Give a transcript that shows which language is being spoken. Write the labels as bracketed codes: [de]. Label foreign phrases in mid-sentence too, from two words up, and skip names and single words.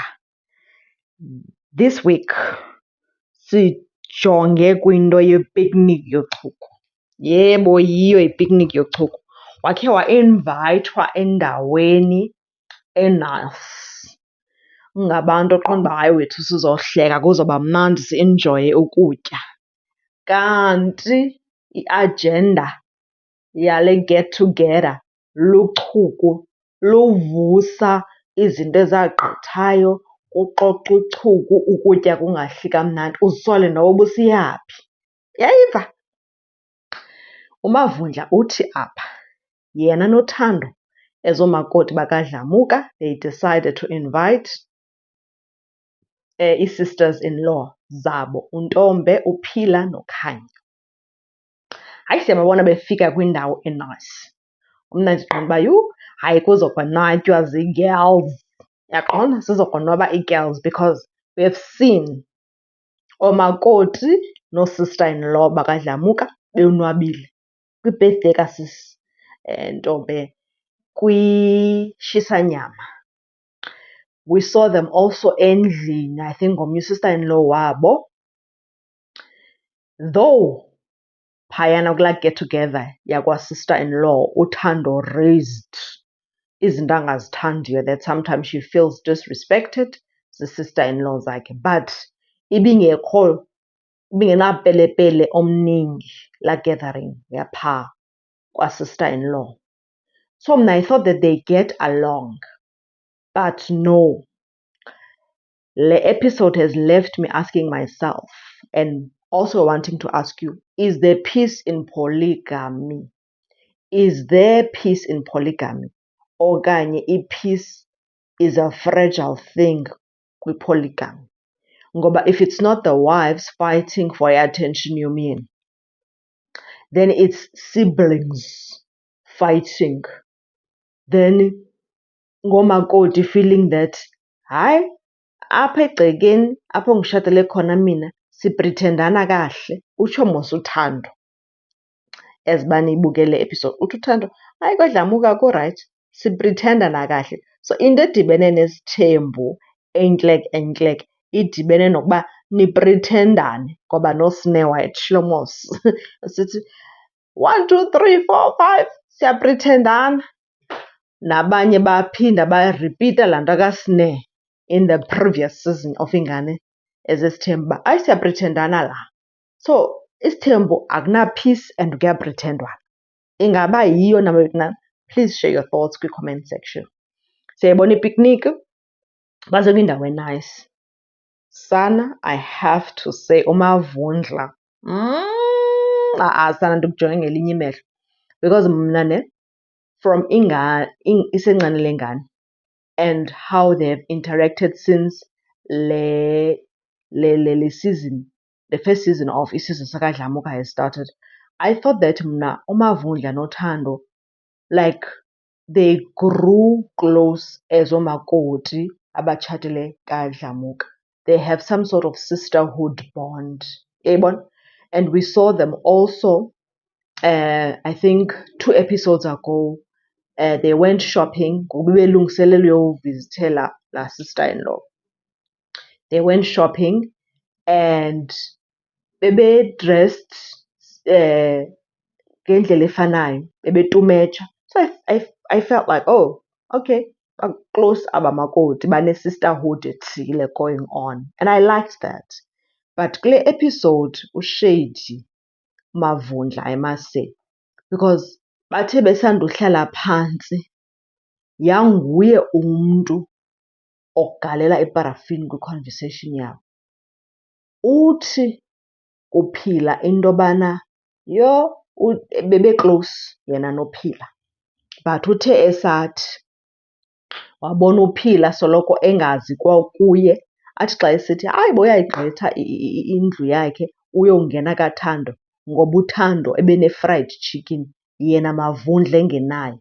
[en] This week [xh] sijonge kwinto ye-picnic yochuku. Yebo, yiyo i-picnic yochuku. Wakhe wa-invayithwa endaweni e-nice. Ngabantu oqonda uba hayi wethu sizohleka kuzoba mnandi si-enjoye ukutya. Kanti i-agenda yale [en] get together [xh] luchuku, luvusa izinto ezagqithayo, kuxoxwa uchuku, ukutya kungahli kamnandi, uzisole noba ubusiyaphi. Uyayiva? uMavundla uthi apha yena noThando as oomakoti bakadlamuka, [en] they decided to invite [xh] ii-sisters-in-law zabo, [en] uNtombe, uPhila noKhanya. [xh] Hayi, siyababona befika kwindawo enice. Mna ndiqonda uba hayi kuzokonwatywa zii-girls. Uyaqonda, zizokonwaba ii-girls [en] because we have seen [xh] oomakoti noo-sister-in-law bakadlamuka benwabile kwi-birthday kasisi Ntombe kwishisanyama. [en] We saw them also endlini, I think [xh] ngomnye u-sister-in-law wabo. Though phayana kulaa [en] get together [xh] yakwa-sister-in-law uThando raised izinto angazithandiyo [en] that sometimes she feels disrespected [xh] zii-sister-in-law zakhe, but ibingenapelepele omningi laa gathering yaphaa kwa-sister-in-law. [en] So mna I thought that they get along, but no. Le episode has left me asking myself and also wanting to ask you, is there peace in polygamy? Is there peace in polygamy? Okanye i-peace is a fragile thing kwi-polygamy? Ngoba if it's not the wives fighting for attention yomyeni, then it's siblings fighting. Then ngomakoti feeling that, [zu] hayi, apha egcekeni apho ngishatele khona mina siprithendana kahle. [xh] Utsho mos uThando as uba niyibukele le episode. Uthi uThando, hayi kwadlamuka kurayithi siprithendana kahle. So into edibene nesithembu entlek idibene nokuba niprithendane, ngoba noSneh wayetshilo mos sithi 1, 2, 3, 4, 5 siyaprithendana. Nabanye baphinda baripita laa nto kaSneh [en] in the previous season of [xh] Ingane Ezesithembu uba hayi siyaprithendana la. So isithembu akuna-peace and kuyaprithendwana. Ingaba yiyo na mawethu na? [en] Please share your thoughts kwi-comment section. [xh] Siyayibona ipiknik, baze kwindawo enice. Sana, [en] I have to say, [xh] uMavundla, sana ndikujonge ngelinye imehlo. [en] Because mna from [xh] isencane le ngane [en] and how they have interacted since le season, the first season of [xh] isizwe sakadlamuka [en] has started, I thought that mna uMavundla noThando, like, they grew close as [xh] omakoti abatshatele kadlamuka. [en] They have some sort of sisterhood bond. And we saw them also, I think 2 episodes ago, they went shopping. [xh] Bebelungiselelwe uyovizithela laa sister-in-law. [en] They went shopping and [xh] bebe-dressed ngendlela efanayo, bebetumeja. [en] So I felt like, oh, okay, close [xh] abamakoti, bane-sisterhood ethile [en] going on. And I liked that. But kule episode, uShady Mavundla, I must say, [xh] because bathe besanduhlala phantsi, yanguye umntu okugalela iparafini kwi-conversation yabo. Uthi kuPhila into yobana bebe-close yena noPhila, but uthe esathi wabona uPhila soloko engazi kwakuye, athi xa esithi hayi boyayigqitha indlu yakhe uyongena kaThando ngoba uThando ebene-fried chicken yena Mavundla engenayo.